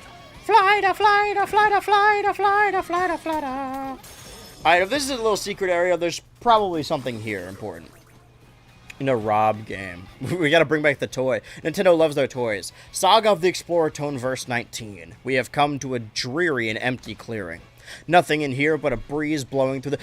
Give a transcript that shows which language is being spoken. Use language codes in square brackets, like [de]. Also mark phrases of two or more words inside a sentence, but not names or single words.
[en] Fly-da, fly-da, fly-da, fly-da, fly-da, fly-da, fly-da. Alright, if this is a little secret area, there's probably something here important. In a Rob game. We gotta bring back the toy. Nintendo loves their toys. Saga of the Explorer Tone Verse 19. We have come to a dreary and empty clearing. Nothing in here but a breeze blowing through the...